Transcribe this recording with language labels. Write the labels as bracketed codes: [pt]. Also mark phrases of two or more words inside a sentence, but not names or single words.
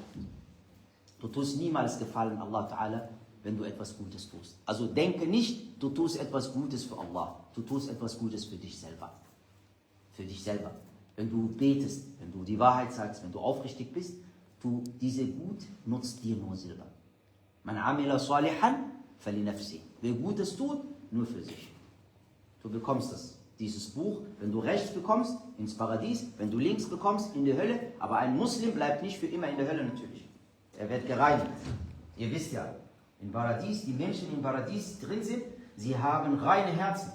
[de] Du tust niemals Gefallen [ar] الله تعالى, [de] wenn du etwas Gutes tust. Also denke nicht, du tust etwas Gutes für Allah. Du tust etwas Gutes für dich selber. Für dich selber. Wenn du betest, wenn du die Wahrheit sagst, wenn du aufrichtig bist, diese Gut nutzt dir nur selber. [ar] من عمل صالحا فلنفسه. [de] Wer Gutes tut, nur für sich. Du bekommst dieses Buch, wenn du rechts bekommst, ins Paradies, wenn du links bekommst, in die Hölle. Aber ein Muslim bleibt nicht für immer in der Hölle natürlich. Er wird gereinigt. Ihr wisst ja, im Paradies, die Menschen im Paradies drin sind, sie haben reine Herzen.